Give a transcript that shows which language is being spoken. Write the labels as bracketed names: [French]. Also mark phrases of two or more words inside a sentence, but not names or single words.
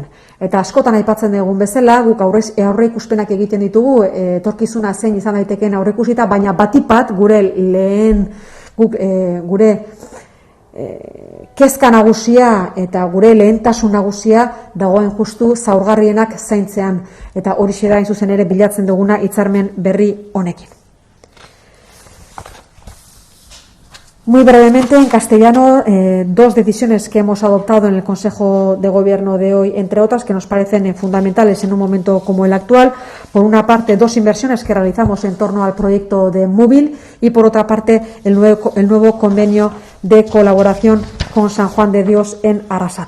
[Basque] Eta askotan aipatzen dugun bezala, guk aurreikuspenak egiten ditugu, etorkizuna zein izan daitekeen aurreikusita, baina batipat gure kezka nagusia eta gure lehentasun nagusia dagoen justu zaurgarrienak zaintzean, eta horixe da hain zuzen ere bilatzen duguna hitzarmen berri honekin. [Spanish] Muy brevemente, en castellano, 2 decisiones que hemos adoptado en el Consejo de Gobierno de hoy, entre otras, que nos parecen fundamentales en un momento como el actual. Por una parte, 2 inversiones que realizamos en torno al proyecto de Móvil, y por otra parte, el nuevo convenio de colaboración con San Juan de Dios en Arrasate.